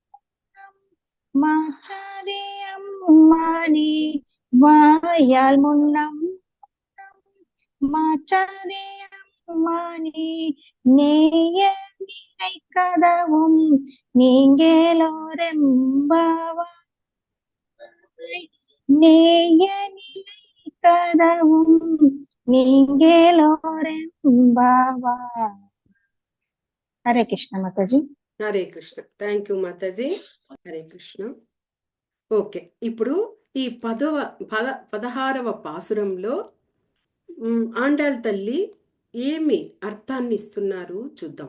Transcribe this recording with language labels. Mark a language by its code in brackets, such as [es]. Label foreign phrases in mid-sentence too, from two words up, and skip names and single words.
[ta] மாறே அம்மானே வாயால் முன்னம் மாற்றாதே அம்மானே நேய நிலை கதவும் நீங்கேலோரெம்பாவாய் நேய நிலை கதவும் நீங்கேலோரெம்பாவாய். [te] హరే కృష్ణ మాతాజీ. హరే కృష్ణ. [en] thank you [te] మాతాజీ. హరే కృష్ణ. ఓకే, ఇప్పుడు ఈ 16వ పాసురంలో ఆండాళ్ తల్లి ఏమి అర్థాన్ని ఇస్తున్నారు చూద్దాం.